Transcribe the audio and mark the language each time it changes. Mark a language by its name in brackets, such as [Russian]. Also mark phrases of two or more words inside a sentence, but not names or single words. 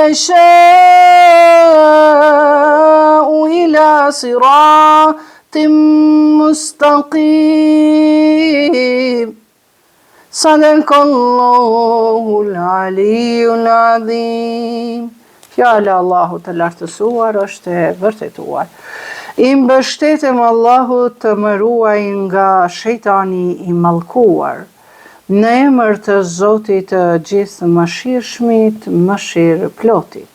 [Arabic] يشاء إلى صراط مستقيم صدق الله العلي العظيم. [Albanian] Fjala Allahu të lartësuar është e vërtetuar. I mbështetem Allahut të më ruaj nga shejtani i mallkuar. Në emër të Zotit të gjithë mëshirshmit, mëshirëplotit.